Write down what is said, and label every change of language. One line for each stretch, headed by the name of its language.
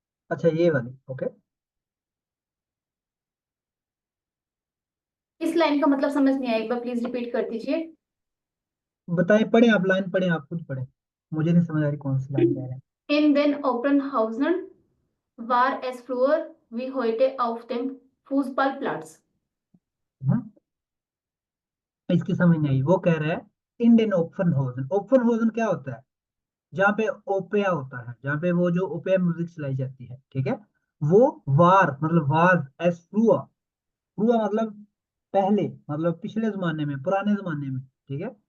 Hindi: अच्छा ये वाली, ओके। इस लाइन का मतलब समझ नहीं आया, एक बार प्लीज रिपीट कर दीजिए। बताएं, पढ़ें आप, लाइन पढ़ें, आप खुद पढ़ें, मुझे नहीं समझ आ रही कौन सी लाइन कह रहे हैं।
German: इन den Opernhausen war es früher wie heute auf dem Fußballplatz।
Hindi: हम्म, इसकी समझ नहीं आई। वो कह रहा है इंडियन ओपन होजन, ओपन होजन क्या होता है, जहाँ पे ओपेया होता है, जहाँ पे वो जो ओपेया म्यूजिक चलाई जाती है, ठीक है। वो वार मतलब वाज एस फ्रुआ, फ्रुआ मतलब पहले, मतलब पिछले जमाने में, पुराने जमाने में, ठीक है।